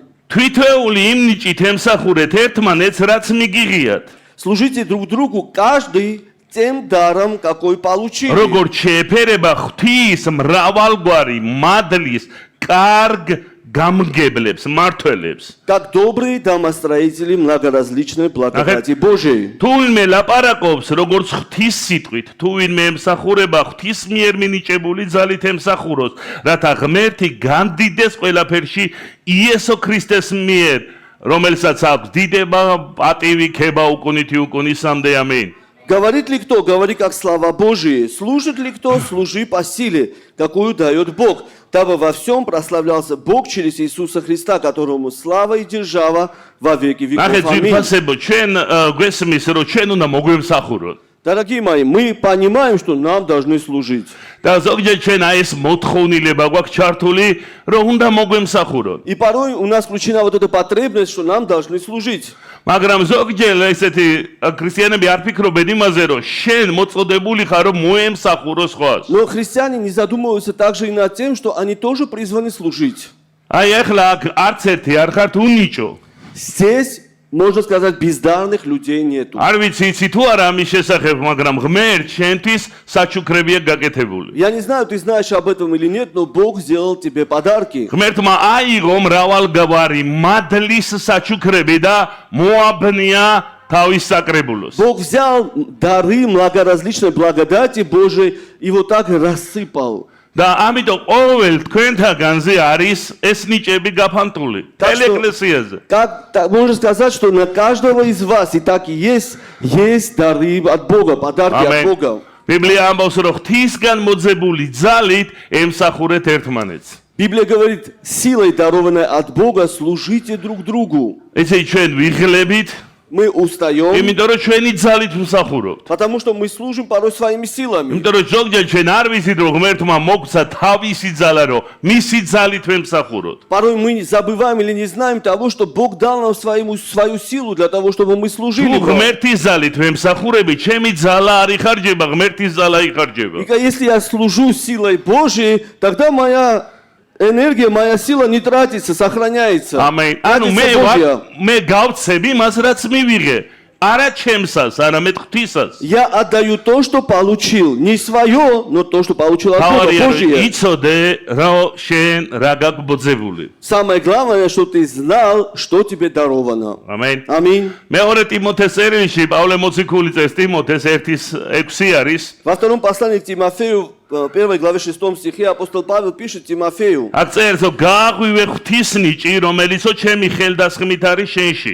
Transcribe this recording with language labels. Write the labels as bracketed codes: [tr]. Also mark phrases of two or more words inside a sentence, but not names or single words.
[ka] თვითეული იმ ნიჭით ემსახურეთ ერთმანეთს, რაც მიგიღიათ. [ru] Служите друг другу каждый тем даром, какой получили. [ka] როგორც შეეფერება ღვთის მრავალგვარი მადლის კარგ გამგებლებს, მართველებს. [ru] Как добрые домостроители многоразличной благодати Божией. [ka] თუ ვინმე ლაპარაკობს როგორც ღვთის სიტყვით, თუ ვინმე ემსახურება ღვთის მიერ მინიჭებული ძალით ემსახუროს, რათა ღმერთი განდიდეს ყველაფერში იესო ქრისტეს მიერ, რომელსაც აქვს დიდება, პატივი, ქება უკუნითი უკუნისამდე. ამინ. [ru] Говорит ли кто, говори как слава Божия. Служит ли кто, служи по силе, какую дает Бог, дабы во всем прославлялся Бог через Иисуса Христа, которому слава и держава во веки [ka] ნახეთ, [ru] веков. Аминь. [ka] ძვირფასებო, ჩვენ გვესმის, რომ ჩვენ უნდა მოგვემსახუროთ. [ru] Дорогие мои, мы понимаем, что нам должны служить. [ka] და ზოგჯერ ჩვენ აი ეს მოთხოვნილება გვაქვს ჩართული, რომ უნდა მოგვემსახუროთ. [ru] И порой у нас включена вот эта потребность, что нам должны служить. [ka] მაგრამ ზოგჯერ ესეთი ქრისტიანები არ ფიქრობენ იმაზე, რომ შენ მოწოდებული ხარ, რომ მოემსახურო სხვას. [ru] Но христиане не задумываются также и над тем, что они тоже призваны служить. [ka] აი ახლა აქ არც ერთი არ ხართ უნიჭო. [ru] Здесь, можно сказать, бездарных людей нету. [ka] არ ვიცი იცი თუ არა ამის შესახებ, მაგრამ ღმერთ შენთვის საჩუქრებია გაკეთებული. [ru] Я не знаю, ты знаешь об этом или нет, но Бог сделал тебе подарки. [ka] ღმერთმა აიღო მრავალგვარი მადლის საჩუქრები და მოაბნია თავის საკრებულოს. [ru] Бог взял дары многоразличной благодати Божией и вот так рассыпал. [ka] და ამიტომ ყოველ თქვენთაგანზე არის ეს ნიჭები გაფანტული. [ru] Так что- [ka] ეკლესიაზე. [ru] Можно сказать, что на каждого из вас и так и есть дары от Бога, подарки от [ka] ამენ. [ru] Бога. [ka] ბიბლია ამბობს, რომ ღვთისგან მოძებული ძალით ემსახურეთ ერთმანეთს. [ru] Библия говорит, силой, дарованной от Бога, служите друг другу. [ka] ესე ჩვენ ვიღლებით, [ru] Мы устаем, [ka] იმიტომ რომ ჩვენი ძალით ვსახურობთ. [ru] потому что мы служим порой своими силами. [ka] იმიტომ რომ ზოგჯერ ჩვენ არ ვიცით, რომ ღმერთმა მოგცა თავისი ძალა, რომ მისი ძალით ვემსახუროთ. [ru] Порой мы забываем или не знаем того, что Бог дал нам свою силу для того, чтобы мы служили. [ka] თუ ღმერთის ძალით ვემსახურებით, ჩემი ძალა არ იხარჯება, ღმერთის ძალა იხარჯება. [ru] И если я служу силой Божией, тогда моя энергия, моя сила не тратится, сохраняется. [ka] ამენ. ანუ [ru] Тратится Божья. [ka] მე გავცები მას, რაც მივიღე. არა ჩემსას, არამედ ღვთისას. [ru] Я отдаю то, что получил. Не свое, но то, что получил от Бога. [ka] თავარია [ru] Божье. [ka] იცოდე, რა შენ რა გაგბოძებული. [ru] Самое главное, что ты знал, что тебе даровано. [ka] ამენ. [ru] Аминь. [ka] მეორე ტიმოთეს წერილში პავლე მოციქული წერს ტიმოთეს 1:6 არის. [ru] Во втором послании к Тимофею, 1 главе 6 стихе апостол Павел пишет Тимофею: [ka] აქ წერს რომ გააღვივე ღვთის ნიჭი რომელიცო ჩემი ხელდასხმით არის შენში.